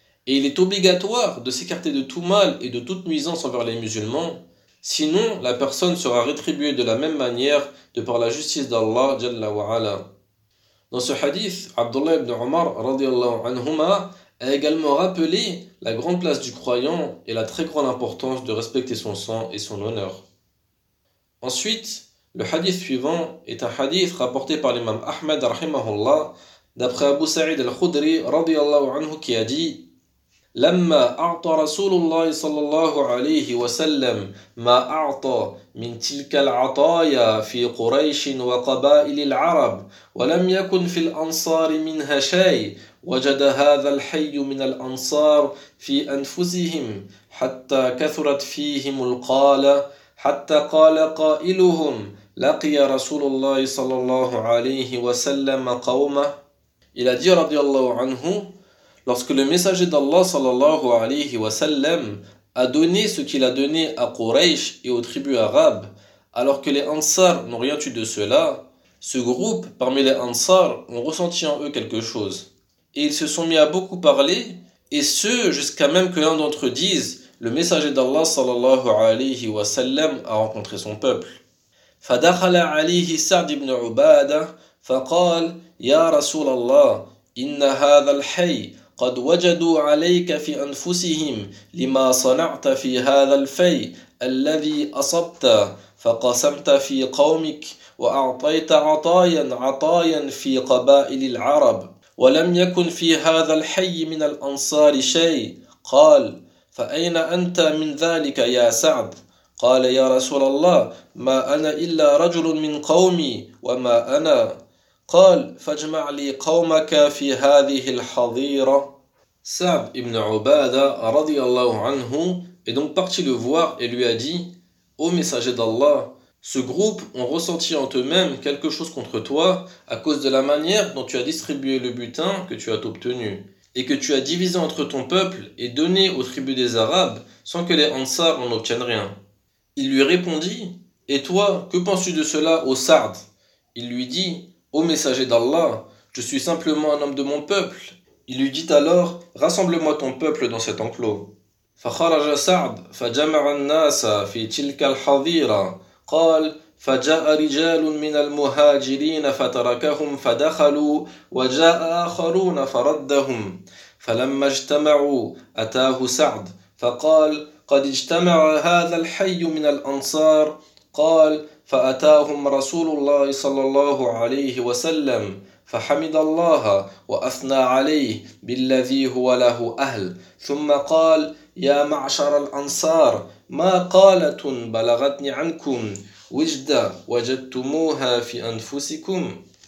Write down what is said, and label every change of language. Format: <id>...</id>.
<fr>Et il est obligatoire de s'écarter de tout mal et de toute nuisance envers les musulmans, sinon la personne sera rétribuée de la même manière de par la justice d'Allah jalla wa ala. Dans ce hadith, Abdullah ibn Umar radiallahu anhuma a également rappelé la grande place du croyant et la très grande importance de respecter son sang et son honneur. Ensuite, le hadith suivant est un hadith rapporté par l'imam Ahmed rahimahullah d'après Abu Sa'id al-Khudri radiallahu anhu qui a dit:</fr> <ar>لَمَّا أَعْطَى رَسُولُ اللَّهِ صَلَّى اللَّهُ عَلَيْهِ وَسَلَّمَ مَا أَعْطَى مِنْ تِلْكَ الْعَطَايَا فِي قُرَيْشٍ وَقَبَائِلِ الْعَرَبِ وَلَمْ يَكُنْ فِي الْأَنْصَارِ مِنْهَا شَيْءٌ وَجَدَ هَذَا الْحَيُّ مِنَ الْأَنْصَارِ فِي أَنْفُسِهِمْ حَتَّى كَثُرَتْ فِيهِمُ الْقَالَةُ حَتَّى قَالَ قَائِلُهُمْ لَقِيَ رَسُولُ اللَّهِ صَلَّى اللَّهُ عَلَيْهِ وَسَلَّمَ قَوْمَهُ إِلَى دِي رَضِيَ اللَّهُ عَنْهُ.</ar> <fr>Lorsque le messager d'Allah sallallahu alayhi wa sallam a donné ce qu'il a donné à Quraysh et aux tribus arabes, alors que les Ansar n'ont rien eu de cela, ce groupe parmi les Ansar ont ressenti en eux quelque chose. Et ils se sont mis à beaucoup parler, et ce jusqu'à même que l'un d'entre eux dise « Le messager d'Allah sallallahu alayhi wa sallam a rencontré son peuple. »</fr> <ar>فَدَخَلَ عَلَيْهِ سَعْدِ ibn عُبَادَ فَقَالَ يَا رَسُولَ اللَّهِ إِنَّ هَذَا الْحَيِّ قَدْ وَجَدُوا عَلَيْكَ فِي أَنفُسِهِمْ لِمَا صَنَعْتَ فِي هَذَا الْفَيِّ الَّذِي أَصَبْتَ فَقَسَمْتَ فِي قَوْمِكَ وَأَعْطَيْتَ عَطَايًا عَطَايًا فِي قَبَائِلِ الْعَرَبِ وَلَمْ يَكُنْ فِي هَذَا الْحَيِّ مِنَ الْأَنْصَارِ شَيْءٌ قَالَ فَأَيْنَ أَنْتَ مِنْ ذَلِكَ يَا سَعْدُ قَالَ يَا رَسُولَ اللَّهِ مَا أَنَا إِلَّا رَجُلٌ مِنْ قَوْمِي وَمَا أَنَا قال فاجمع لي قومك في هذه الحظيرة.</ar> <fr>Sa'd ibn Ubada radiallahu anhu est donc parti le voir et lui a dit: Ô messager d'Allah, ce groupe ont ressenti en eux-mêmes quelque chose contre toi à cause de la manière dont tu as distribué le butin que tu as obtenu et que tu as divisé entre ton peuple et donné aux tribus des Arabes sans que les Ansar en obtiennent rien. Il lui répondit: Et toi, que penses-tu de cela, ô Sa'd? Il lui dit: Ô messager d'Allah, je suis simplement un homme de mon peuple. Il lui dit alors: Rassemble-moi ton peuple dans cet enclos.</fr> <ar>فخرج سعد فجمع الناس في تلك الحظيرة قال فجاء رجال من المهاجرين فتركهم فدخلوا وجاء آخرون فردهم فلما اجتمعوا أتاه سعد فقال قد اجتمع هذا الحي من الأنصار قال فأتاهم رسول الله صلى الله عليه وسلم فحمد الله وأثنى عليه بالذي هو له أهل ثم قال يا معشر الأنصار ما قالة بلغتني عنكم وجدة وجدتموها في أنفسكم.</ar>